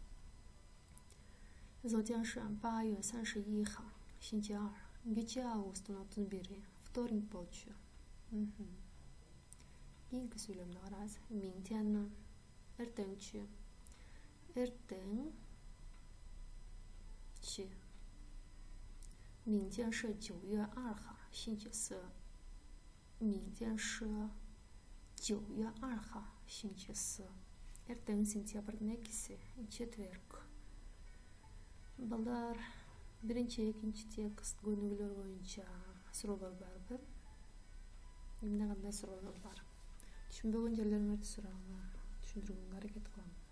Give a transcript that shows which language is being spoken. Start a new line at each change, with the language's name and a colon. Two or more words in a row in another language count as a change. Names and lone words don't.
Chinese: 昨天是8月31号, 星期二.
Kyrgyz: Кечээ августтун 31, вторник болчу. Кийинки сүйлөмдү карайбыз.
Chinese: 明天
Kyrgyz: эртеңчи. эртең
Chinese: 明天是9月2号, 星期四. 明天是9月2号, 星期四.
Kyrgyz: Эртең сентябрдын 2-си, четверг. Балдар, биринчи, экинчи текст көнүгүүлөр боюнча суроолор барбы? Эмне кандай суроолор бар? Түшүнбөгөн жерлериңерди сураңар, түшүндүргөнгө аракет кылам.